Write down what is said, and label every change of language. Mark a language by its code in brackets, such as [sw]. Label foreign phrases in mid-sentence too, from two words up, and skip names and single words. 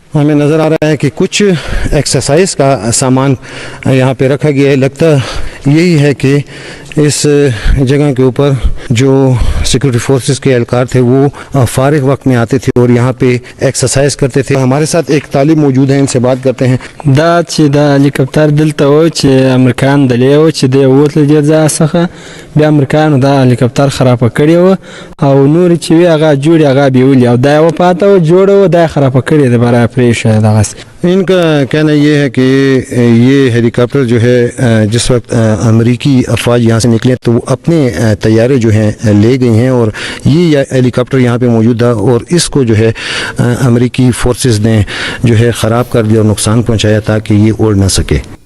[ur] ہمیں نظر آ رہا ہے کہ کچھ ایکسرسائز کا سامان یہاں پہ رکھا گیا ہے. لگتا یہی ہے کہ اس جگہ کے اوپر جو [en] security forces [ur] کے اہلکار تھے وہ فارغ وقت میں آتے تھے اور یہاں پہ ایکسرسائز کرتے تھے. ہمارے ساتھ ایک طالب موجود ہے، ان سے بات کرتے ہیں. [ps] دا हेलीकॉप्टर دلته و چې امریکایان دلې و چې د وټل دې ځای څخه بیا امریکایانو دا हेलीकॉप्टर خراب کړی و او نور چې وی هغه جوړ هغه بیولې او دا و پاته و جوړ و دا خراب کړی د برای پریشه دغه। [ur] ان کا کہنا یہ ہے کہ یہ ہیلی کاپٹر جو ہے جس وقت امریکی افواج یہاں سے نکلے تو وہ اپنے طیارے جو ہیں لے گئی ہیں اور یہ ہیلی کاپٹر یہاں پہ موجود تھا اور اس کو جو ہے امریکی فورسز نے جو ہے خراب کر دیا اور نقصان پہنچایا تاکہ یہ اڑ نہ سکے.